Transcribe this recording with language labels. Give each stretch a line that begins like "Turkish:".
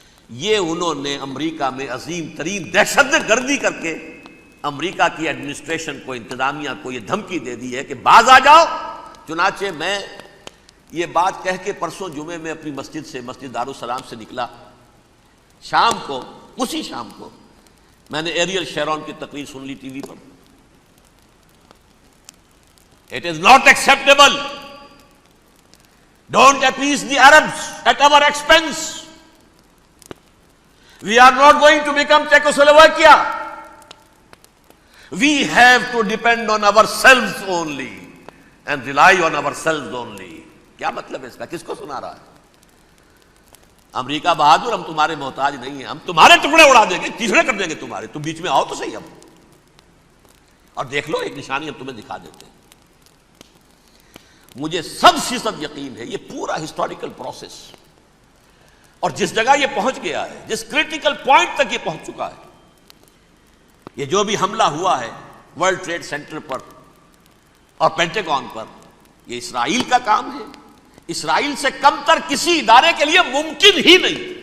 Urdu: یہ انہوں نے امریکہ میں عظیم ترین دہشت گردی کر کے امریکہ کی ایڈمنسٹریشن کو، انتظامیہ کو یہ دھمکی دے دی ہے کہ باز آ جاؤ۔ چنانچہ میں یہ بات کہہ کے پرسوں جمعے میں اپنی مسجد سے، مسجد دارالسلام سے نکلا، شام کو، اسی شام کو میں نے ایریل شیرون کی تقریر سن لی T V per.
English: It is not acceptable. Don't appease the Arabs at our expense. We are not going to become Czechoslovakia. We have to depend on ourselves only and rely on ourselves only.
Urdu: کیا مطلب ہے اس کا؟ کس کو سنا رہا ہے؟ امریکہ بہادر، ہم تمہارے محتاج نہیں ہیں، ہم تمہارے ٹکڑے اڑا دیں گے، تیسرے کر دیں گے تمہارے، تم بیچ میں آؤ تو صحیح اب، اور دیکھ لو ایک نشانی ہم تمہیں دکھا دیتے ہیں۔ مجھے 100% یقین ہے یہ پورا ہسٹوریکل پروسیس، اور جس جگہ یہ پہنچ گیا ہے، جس کریٹیکل پوائنٹ تک یہ پہنچ چکا ہے، یہ جو بھی حملہ ہوا ہے ورلڈ ٹریڈ سینٹر پر اور پینٹاگون پر، یہ اسرائیل کا کام ہے۔ اسرائیل سے کم تر کسی ادارے کے لیے ممکن ہی نہیں،